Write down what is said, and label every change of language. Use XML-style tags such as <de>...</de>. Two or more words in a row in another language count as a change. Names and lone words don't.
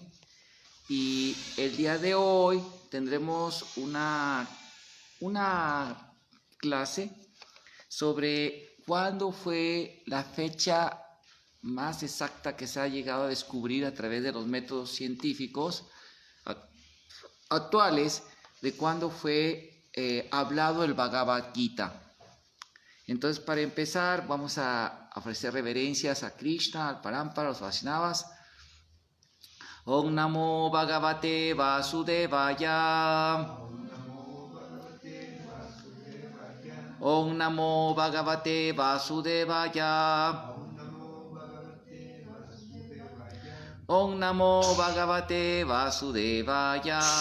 <es>Y el día de hoy tendremos una clase sobre cuándo fue la fecha más exacta que se ha llegado a descubrir a través de los métodos científicos actuales de cuándo fue hablado el Bhagavad Gita. Entonces, para empezar, vamos a ofrecer reverencias a Krishna, al Parampara, a los Vaishnavas.</es> <sa>ॐ नमो भगवते वासुदेवाय. ॐ नमो भगवते वासुदेवाय. ॐ नमो भगवते वासुदेवाय.</sa>